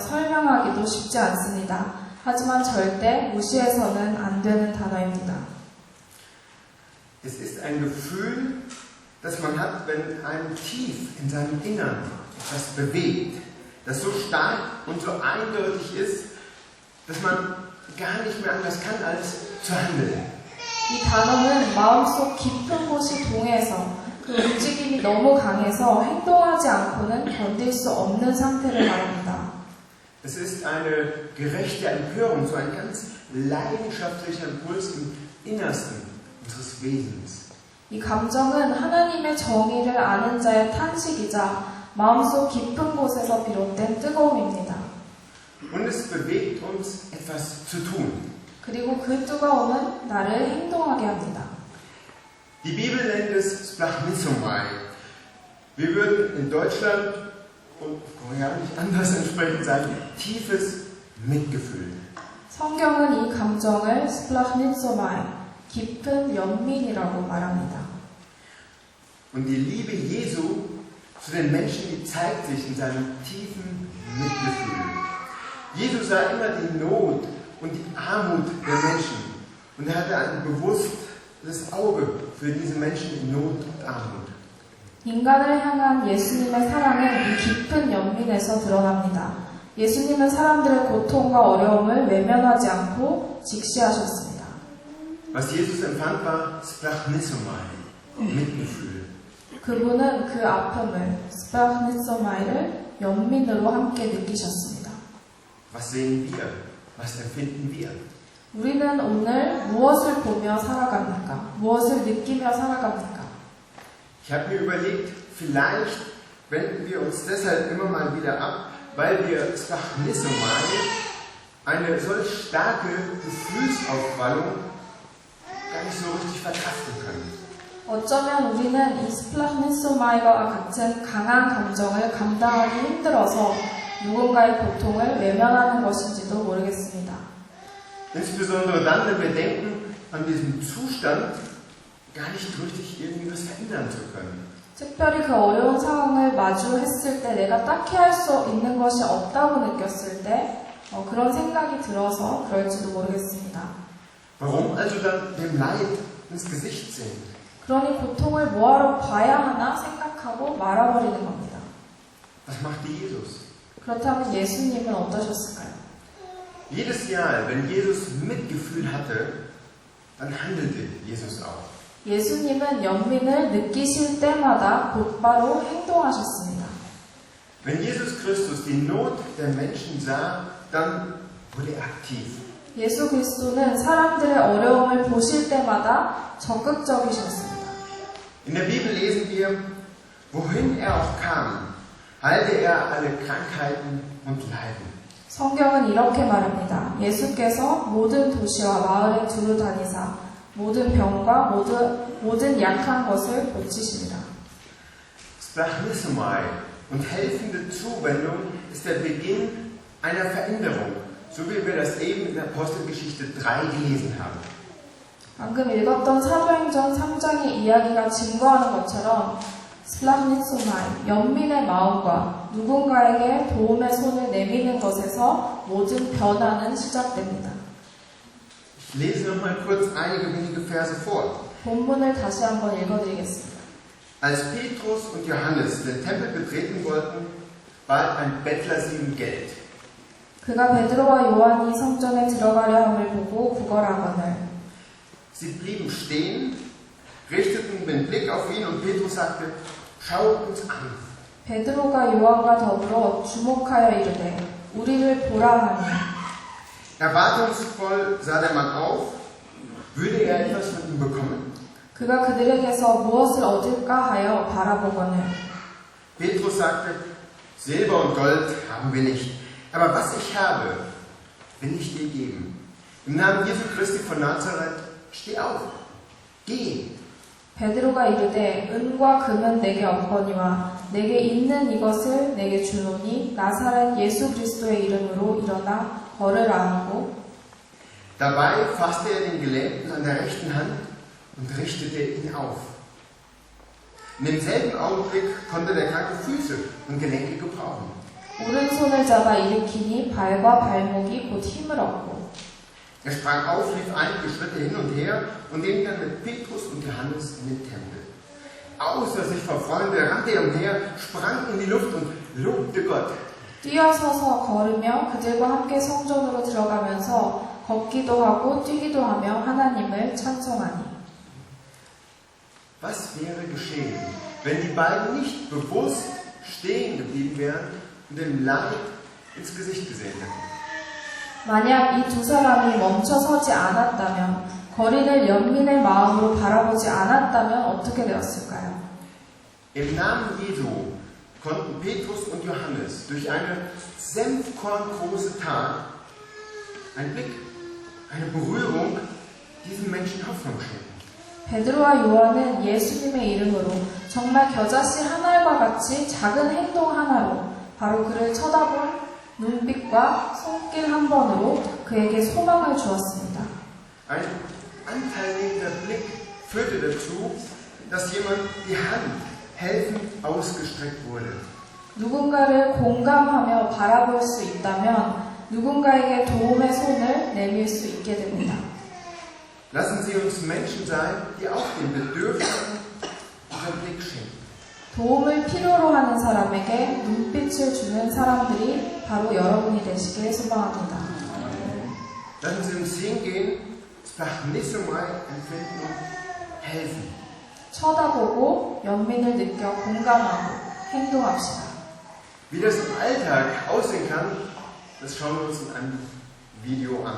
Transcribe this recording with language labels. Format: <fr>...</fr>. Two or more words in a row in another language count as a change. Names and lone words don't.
<ko>설명하기도 쉽지 않습니다. 하지만 절대 무시해서는 안 되는 단어입니다.</ko> <de>Es ist ein Gefühl, das man hat, wenn einem tief in seinem Innern etwas bewegt, das so stark und so eindeutig ist, dass man gar nicht mehr anders kann, als zu handeln.</de> <ko>이 단어는 마음속 깊은 곳이 동해서 그 움직임이 너무 강해서 행동하지 않고는 견딜 수 없는 상태를 말합니다.</ko> <de>Es ist eine gerechte Empörung, so ein ganz leidenschaftlicher Impuls im Innersten unseres Wesens.</de> <ko>이 감정은 하나님의 정의를 아는 자의 탄식이자 마음속 깊은 곳에서 비롯된 뜨거움입니다.</ko> <de>Und es bewegt uns, etwas zu tun.</de> <ko>그리고 그 뜨거움은 나를 행동하게 합니다.</ko> <de>Die Bibel nennt es Splachnisomai. Wir würden in Deutschland und Korea nicht anders entsprechend sagen, tiefes Mitgefühl.</de> <ko>성경은 이 감정을 스플라흐니소마이, 깊은 연민이라고 말합니다.</ko> <de>Und die Liebe Jesu zu den Menschen, die zeigt sich in seinem tiefen Mitgefühl. Jesus sah immer die Not und die Armut der Menschen und er hatte ein bewusstes Auge für diese Menschen in Not und Armut.</de> <ko>인간을 향한 예수님의 사랑은 이 깊은 연민에서 드러납니다. 예수님은 사람들의 고통과 어려움을 외면하지 않고 직시하셨습니다.</ko> <de>Was Jesus empfand, war Splachnisomai, Mitgefühl.</de> <ko>그분은 그 아픔을, 스플라흐니소마이를 연민으로 함께 느끼셨습니다.</ko> <de>Was sehen wir? Was empfinden wir?</de> <ko>우리는 오늘 무엇을 보며 살아갑니까? 무엇을 느끼며 살아갑니까?</ko> <de>Ich habe mir überlegt, vielleicht wenden wir uns deshalb immer mal wieder ab, weil wir Splachnisomai, eine solch starke Gefühlsaufwallung, gar nicht so richtig verkraften können.</de> <ko>어쩌면 우리는 이 스플라흐니소마이와 같은 강한 감정을 감당하기 힘들어서 누군가의 고통을 외면하는 것인지도 모르겠습니다.</ko> <de>Insbesondere dann, wenn wir denken an diesen Zustand, gar nicht richtig irgendwie was verändern zu können.</de> <ko>특별히 그 어려운 상황을 마주했을 때 내가 딱히 할 수 있는 것이 없다고 느꼈을 때 그런 생각이 들어서 그럴지도 모르겠습니다.</ko> <de>Warum also dann dem Leid ins Gesicht sehen?</de> <ko>그러니 고통을 뭐하러 봐야 하나 생각하고 말아버리는 겁니다.</ko> <de>Was machte Jesus?</de> <ko>그렇다면 예수님은 어떠셨을까요?</ko> <de>Jedes Jahr, wenn Jesus Mitgefühl hatte, dann handelte Jesus auch.</de> <ko>예수님은 연민을 느끼실 때마다 곧바로 행동하셨습니다.</ko> <de>Wenn Jesus Christus die Not der Menschen sah, dann wurde er aktiv.</de> <ko>예수 그리스도는 사람들의 어려움을 보실 때마다 적극적이셨습니다.</ko> <de>In der Bibel lesen wir, wohin er auch kam, heilte er alle Krankheiten und Leiden.</de> <ko>성경은 이렇게 말합니다. 예수께서 모든 도시와 마을에 두루 다니사 모든 병과 모든 약한 것을 고치십니다.</ko> <de>Splachnismai und helfende Zuwendung ist der Beginn einer Veränderung, so wie wir das eben in Apostelgeschichte 3 gelesen haben.</de> <ko>방금 읽었던 사도행전 3장의 이야기가 증거하는 것처럼 스플라흐니스마이, 연민의 마음과 누군가에게 도움의 손을 내미는 것에서 모든 변화는 시작됩니다.</ko> <de>Ich lese noch mal kurz einige wenige Verse vor.</de> <ko>본문을 다시 한번 읽어드리겠습니다.</ko> <de>Als Petrus und Johannes den Tempel betreten wollten, bat ein Bettler sie um Geld.</de> <ko>그가 베드로와 요한이 성전에 들어가려 함을 보고 구걸하거늘</ko> <de>Sie blieben stehen, richteten den Blick auf ihn und Petrus sagte, schau uns an.</de> <ko>베드로가 요한과 더불어 주목하여 이르되 우리를 보라 하니</ko> <de>Erwartungsvoll sah der Mann auf, würde er etwas von ihm bekommen?</de> <ko>그가 그들에게서 무엇을 얻을까 하여 바라보거늘</ko> <de>Petrus sagte, Silber und Gold haben wir nicht, aber was ich habe, will ich dir geben. Im Namen Jesu Christi von Nazareth, steh auf, geh.</de> <ko>베드로가 이르되 은과 금은 내게 없거니와 내게 있는 이것을 내게 주노니 나사렛 예수 그리스도의 이름으로 일어나 걸으라 하고</ko> <de>Dabei fasste er den Gelähmten an der rechten Hand und richtete ihn auf. In demselben Augenblick konnte der Kranke Füße und Gelenke gebrauchen.</de> <ko>오른손을 잡아 일으키니 발과 발목이 곧 힘을 얻고</ko> <de>Er sprang auf, lief einige Schritte hin und her und ging dann mit Petrus und Johannes in den Tempel. Außer sich vor Freude rannte er umher, sprang in die Luft und lobte Gott.</de> <ko>뛰어서서 걸으며 그들과 함께 성전으로 들어가면서 걷기도 하고 뛰기도 하며 하나님을 찬송하니</ko> <de>Was wäre geschehen, wenn die beiden nicht bewusst stehen geblieben wären und dem Leid ins Gesicht gesehen hätten?</de> <ko>만약 이 두 사람이 멈춰서지 않았다면 거리를 연민의 마음으로 바라보지 않았다면 어떻게 되었을까요?</ko> <de>Im Namen Jesu konnten Petrus und Johannes durch eine senfkorngroße Tat, ein Blick, eine Berührung diesen Menschen Hoffnung schenken.</de> <ko>베드로와 요한은 예수님의 이름으로 정말 겨자씨 한 알과 같이 작은 행동 하나로 바로 그를 쳐다본 눈빛과 손길 한 번으로 그에게 소망을 주었습니다.</ko> <de>Ein anteilnehmender Blick führte dazu, dass jemand die Hand helfend ausgestreckt wurde.</de> <ko>누군가를 공감하며 바라볼 수 있다면 누군가에게 도움의 손을 내밀 수 있게 됩니다.</ko> <de>Lassen Sie uns Menschen sein, die auch den Bedürftigen unseren Blick schenken.</de> <ko>도움을 필요로 하는 사람에게 눈빛을 주는 사람들이 바로 여러분이 되시길 소망합니다.</ko> <de>Lassen Sie uns hingehen, Splachnismai empfinden und helfen.</de> <ko>쳐다보고 연민을 느껴 공감하고 행동합시다.</ko> <de>Wie das im Alltag aussehen kann, das schauen wir uns in einem Video an.</de>